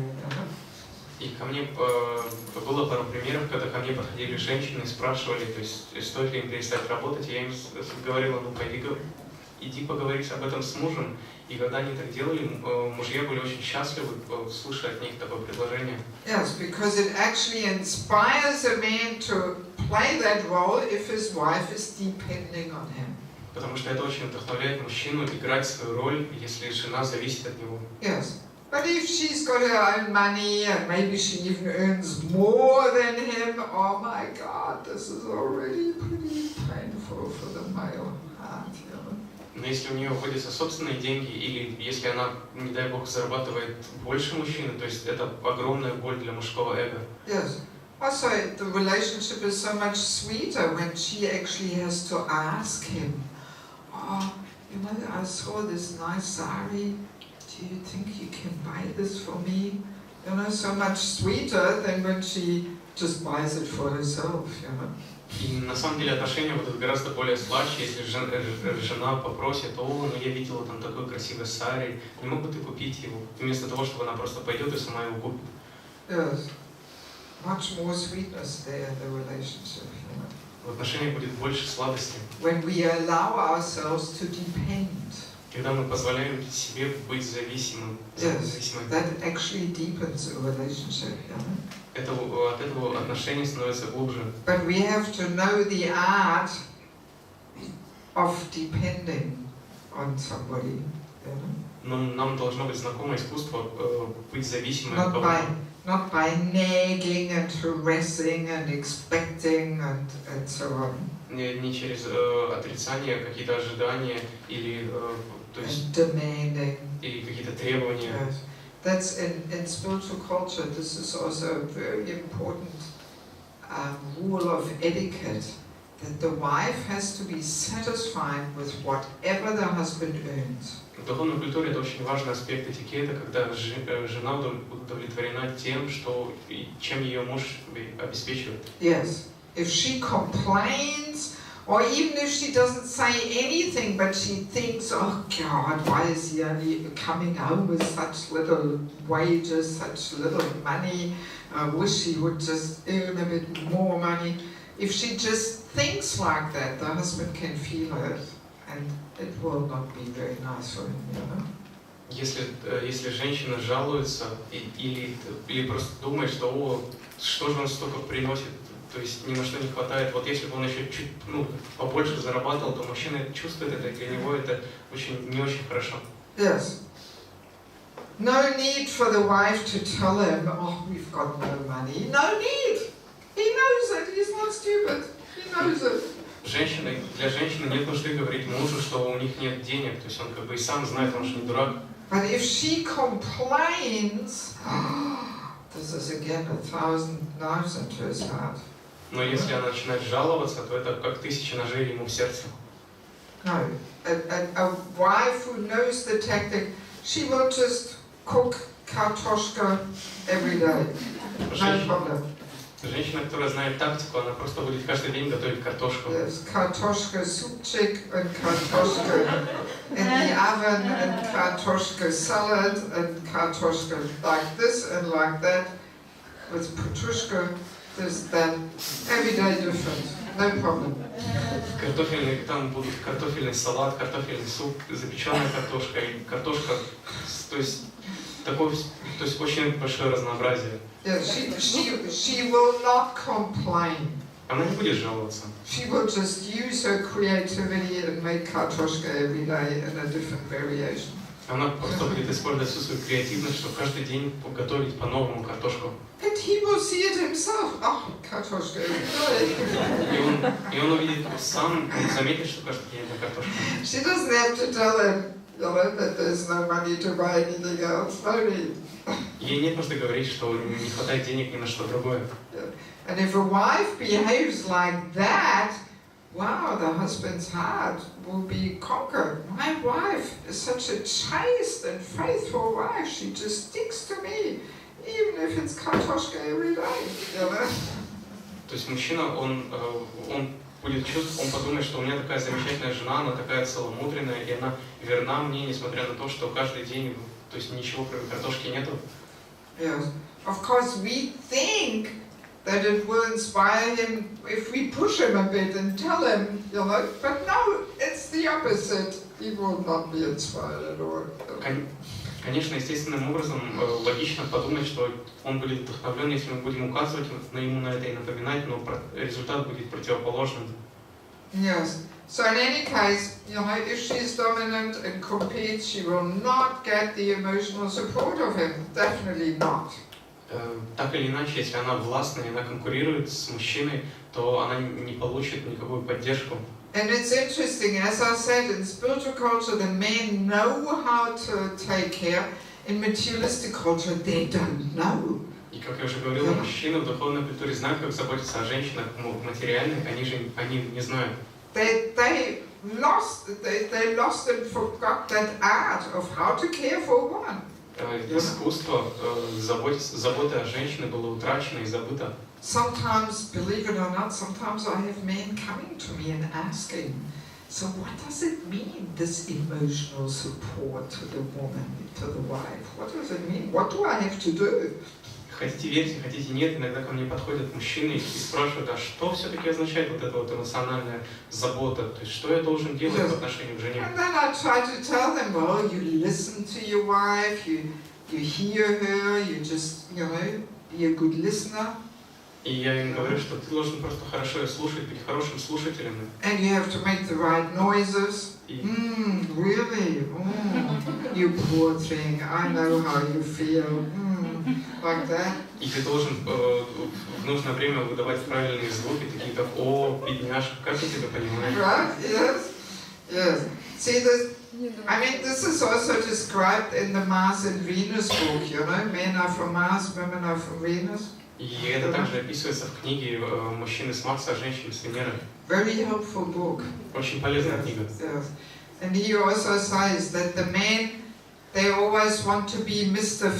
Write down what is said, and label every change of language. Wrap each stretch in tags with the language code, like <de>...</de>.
<en>You know?</en> <ru>И ко мне было пару примеров, когда ко мне подходили женщины и спрашивали, то есть стоит ли им перестать работать, и я им говорила, ну пойди, иди поговори об этом с мужем. И когда они так делали, мужья были очень счастливы, слыша от них такое предложение.</ru> <en>Yes, because it actually inspires a man to play that role if his wife is depending on him.</en> <ru>Потому что это очень вдохновляет мужчину играть свою роль, если жена зависит от него.</ru> <en>Yes. But if she's got her own money and maybe she even earns more than him, oh my God, this is already pretty painful for the male heart, you know.</en> <ru>Но если у нее вводятся собственные деньги, или если она, не дай бог, зарабатывает больше мужчины, то есть это огромная боль для мужского эго.</ru> <en>Yes. Also, the relationship is so much sweeter when she actually has to ask him, oh, you know, I saw this nice sari. Do you think you can buy this for me? You know, so much sweeter than when she just buys it for herself, you know.</en> <ru>И на самом деле отношения будут гораздо более сладче, если жена попросит, о, ну я видела там такой красивый сари, не мог бы ты купить его? Вместо того, чтобы она просто пойдет и сама его купит.</ru> <en>Yes. Much more sweetness there in the relationship, you know.</en> <ru>В отношениях будет больше сладости.</ru> <en>When we allow ourselves to depend.</en> <ru>Когда мы позволяем себе быть зависимым.</ru> <en>Yes, that actually deepens a relationship, you know.</en> <ru>От этого отношения становятся глубже.</ru> <en>But we have to know the art of depending on somebody, you know.</en> <ru>Но нам должно быть знакомо искусство быть зависимым от кого-то.</ru> <en>Not by nagging and harassing and expecting and so on.</en> <ru>Не через отрицание, какие-то ожидания или то есть</ru> <en>demanding.</en> <ru>Или какие-то требования.</ru> <en>Yes. That's in spiritual culture. This is also a very important rule of etiquette. That the wife has to be satisfied with whatever the husband earns.</en> <ru>В духовной культуре это очень важный аспект этикета, когда жена удовлетворена тем, чем ее муж обеспечивает.</ru> <en>Yes. If she complains, or even if she doesn't say anything, but she thinks, oh God, why is he only coming home with such little wages, such little money? I wish he would just earn a bit more money. If she just thinks like that, the husband can feel it, and it will not be very nice for him, you know.</en> <ru>Если женщина жалуется или просто думает, что что же он столько приносит, то есть ни на что не хватает, вот если бы он еще чуть побольше зарабатывал, то мужчина чувствует это, и для него это не очень хорошо.</ru> <en>Yes. No need for the wife to tell him, oh, we've got no money. No need. He knows it. He's not stupid. He knows it.</en> <ru>Для женщины нет нужды говорить мужу, что у них нет денег, то есть он как бы и сам знает, он же не дурак.</ru> <en>But if she complains, this is again 1,000 knives into his heart.</en> <ru>Но если она начинает жаловаться, то это как 1000 ножей ему в сердце.</ru> <en>No, a wife who knows the tactic, she will just cook kartoshka every day. No problem.</en> <ru>Женщина, которая знает тактику, она просто будет каждый день готовить картошку.</ru> <en>There's kartoshka soupчик and kartoshka in the oven and kartoshka salad and kartoshka like this and like that with petrushka. There's that every day different. No problem.</en> <ru>Там будут картофельный салат, картофельный суп, запеченная картошка и картошка, то есть очень большое разнообразие.</ru> <en>Yeah, she will not complain.</en> <ru>Она не будет жаловаться.</ru> <en>She will just use her creativity and make kartoshka every day in a different variation.</en> <ru>Она просто будет использовать всю свою креативность, чтобы каждый день готовить по-новому картошку.</ru> <en>And he will see it himself. Oh, kartoshka every day.</en> <ru>И он увидит сам, заметит, что каждый день это картошка.</ru> <en>She doesn't have to tell him, you know, that there's no money to buy anything else. No need.</en> <ru>Ей нет нужды говорить, что не хватает денег ни на что другое.</ru> <en>And if a wife behaves like that, wow, the husband's heart will be conquered. My wife is such a chaste and faithful wife. She just sticks to me, even if it's kartoshka every day. You know?</en> <ru>То есть мужчина, он будет чувствовать, он подумает, что у меня такая замечательная жена, она такая целомудренная, и она верна мне, несмотря на то, что каждый день, то есть ничего кроме картошки нету.</ru> <en>Yes. Of course, we think that it will inspire him if we push him a bit and tell him, you know, but no, it's the opposite. He will not be inspired at all.</en> <ru>Конечно, естественным образом логично подумать, что он будет вдохновлен, если мы будем указывать ему на это и напоминать, но результат будет противоположным.</ru> <en>Yes. So in any case, if she's dominant and competes, she will not get the emotional support of him. Definitely not.</en> <ru>Так или иначе, если она властна и она конкурирует с мужчиной, то она не получит никакую поддержку.</ru> <en>And it's interesting, as I said, in spiritual culture, the men know how to take care. In materialistic culture, they don't know.</en> <ru>И как я уже говорил, мужчины в духовной культуре знают, как заботиться о женщинах, материальных, они не знают.</ru> <en>They lost and forgot that art of how to care for a woman.</en> <ru>Искусство заботы о женщине было утрачено и забыто.</ru> <en>Sometimes, believe it or not, sometimes I have men coming to me and asking, so what does it mean, this emotional support to the woman, to the wife? What does it mean? What do I have to do?</en> <ru>Хотите верьте, хотите нет, иногда ко мне подходят мужчины и спрашивают, а что все-таки означает вот эта вот эмоциональная забота? То есть, что я должен делать по отношению к жене?</ru> <en>And then I try to tell them, well, you listen to your wife, you hear her, you just, be a good listener.</en> <ru>И я им говорю, что ты должен просто хорошо ее слушать, быть хорошим слушателем.</ru> <en>And you have to make the right noises. Really? You poor thing, I know how you feel. Like that.</en> <ru>И ты должен в нужное время выдавать правильные звуки, такие как «О, бедняжка, как я тебя понимаю».</ru> <en>Right? Yes. See, this is also described in the Mars and Venus book, men are from Mars, women are from Venus.</en> <ru>И это также описывается в книге «Мужчины с Марса, женщины с Венеры».</ru> <en>Very helpful book.</en> <ru>Очень полезная книга.</ru> <en>Yes. And he also says that the men, they always want to be Mr.</en>